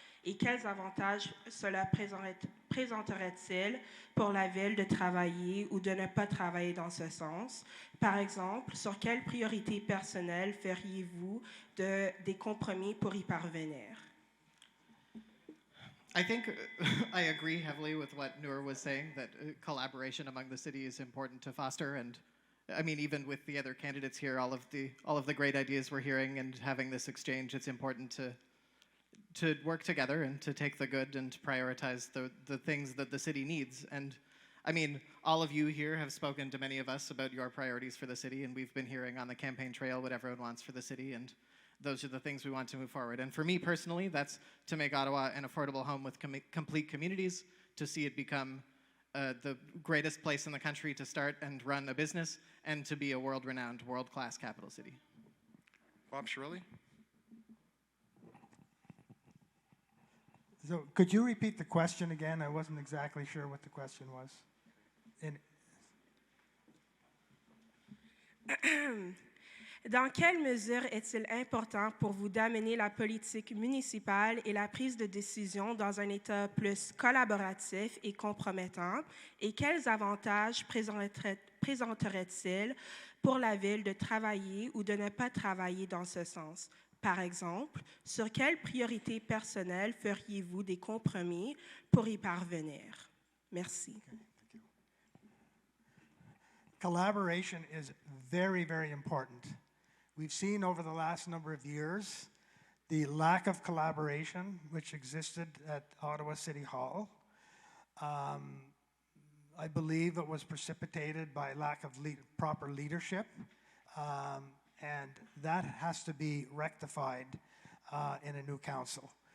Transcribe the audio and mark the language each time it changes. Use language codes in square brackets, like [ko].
[fr] Et quels avantages cela présenterait-il pour la ville de travailler ou de ne pas travailler dans ce sens? Par exemple, sur quelles priorités personnelles feriez-vous des compromis pour y parvenir? [en] I think I agree heavily with what Nour was saying, that collaboration among the city is important to foster. And I mean, even with the other candidates here, all of the great ideas we're hearing and having this exchange, it's important to work together and to take the good and to prioritize the things that the city needs. And I mean, all of you here have spoken to many of us about your priorities for the city, and we've been hearing on the campaign trail what everyone wants for the city, and those are the things we want to move forward. And for me personally, that's to make Ottawa an affordable home with complete communities, to see it become the greatest place in the country to start and run a business, and to be a world-renowned, world-class capital city. Bob Chiarelli? So could you repeat the question again? I wasn't exactly sure what the question was. [fr] Dans quelle mesure est-il important pour vous d'amener la politique municipale et la prise de décision dans un État plus collaboratif et compromettant? Et quels avantages présenterait-il pour la ville de travailler ou de ne pas travailler dans ce sens? Par exemple, sur quelles priorités personnelles feriez-vous des compromis pour y parvenir? Merci. [en] Collaboration is very, very important. We've seen over the last number of years the lack of collaboration which existed at Ottawa City Hall. I believe it was precipitated by lack of proper leadership, and that has to be rectified in a new council.